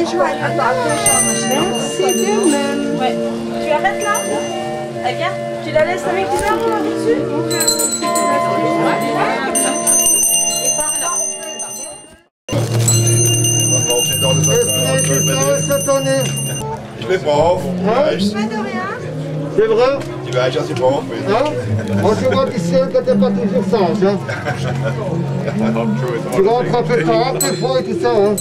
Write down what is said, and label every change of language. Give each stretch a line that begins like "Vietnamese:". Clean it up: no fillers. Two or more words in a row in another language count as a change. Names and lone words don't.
French: Et joyeux. Merci de même. Ouais. Tu arrêtes là? Elle vient? Tu la laisses avec les arbres dessus? Est-ce que c'est ça cette année?
German: Ich bin brav.
French: C'est vrai?
German: Die weiß, dass ich brav bin.
French: Hein? Moi je vois d'ici que t'es pas toujours sage. Hein? Tu rentres un peu tard des fois et tout ça. Hein?